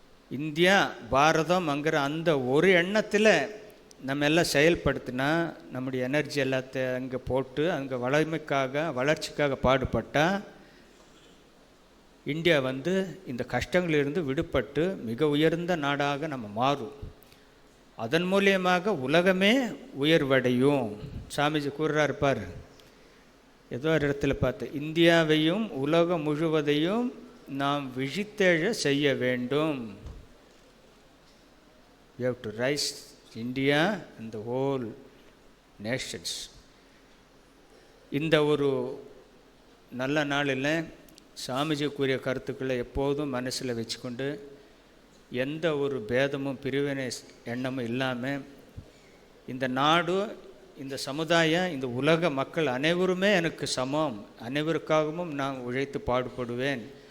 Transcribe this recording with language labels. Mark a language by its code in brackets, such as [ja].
[ta] India பாரதம்ங்கிற அந்த ஒரு எண்ணத்தில் நம்ம எல்லாம் செயல்படுத்தினா, நம்முடைய எனர்ஜி எல்லாத்தையும் அங்கே போட்டு அங்கே வளர்ச்சிக்காக பாடுபட்டால் இந்தியா இந்த கஷ்டங்களிலிருந்து விடுபட்டு மிக உயர்ந்த நாடாக நம்ம மாறும். அதன் மூலியமாக உலகமே உயர்வடையும். சாமிஜி கூறுறாரு பார், ஏதோ ஒரு இடத்துல பார்த்து, இந்தியாவையும் உலகம் முழுவதையும் நாம் விழித்தெழ செய்ய வேண்டும். [en] We have to rise India and the whole nations. [ta] இந்த ஒரு நல்ல நாளில் சாமிஜி கூறிய கருத்துக்களை எப்போதும் மனசில் வச்சுக்கொண்டு, எந்த ஒரு பேதமும் பிரிவினை எண்ணமும் இல்லாமல், இந்த நாடு, இந்த சமுதாயம், இந்த உலக மக்கள் அனைவருமே எனக்கு சமம், அனைவருக்காகவும் நான் உழைத்து பாடுபடுவேன்,